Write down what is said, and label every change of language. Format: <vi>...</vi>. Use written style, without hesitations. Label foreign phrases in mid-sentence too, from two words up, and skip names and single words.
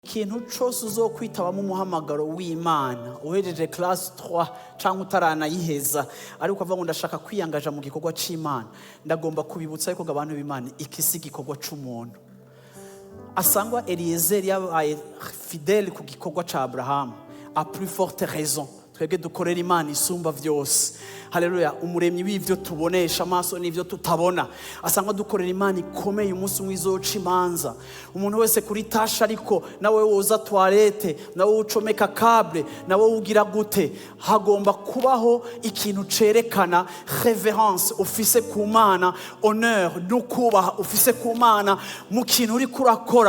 <rn>ikintu cyose uzokwitabamo umuhamagaro w'Imana uhejeje class 3 cyangwa utaranayiheza ariko avuga ngo ndashaka kwiyangaja mu gikorwa c'Imana, ndagomba kubibutsa yuko abantu b'Imana ikisi gikorwa c'umuntu. Asangwa Eliezer yabaye fidèle ku gikorwa ca Abraham,</rn> <fr>a plus forte raison</fr> <rn>twebwe dukorera Imana isumba vyose. Haleluya. Umuremyi w'ivyo tubonesha amaso n'ivyo tutabona, asanga dukorera Imana ikomeye umunsi mwizoca imanza. Umuntu wese kuri tasha ariko nawe woza toilette, nawe ucomeka câble, nawe ugira gute, hagomba kubaho ikintu cerekana révérence ufise ku Mana, honneur n'ukubaha ufise ku Mana mu kintu uri kurakora.</rn>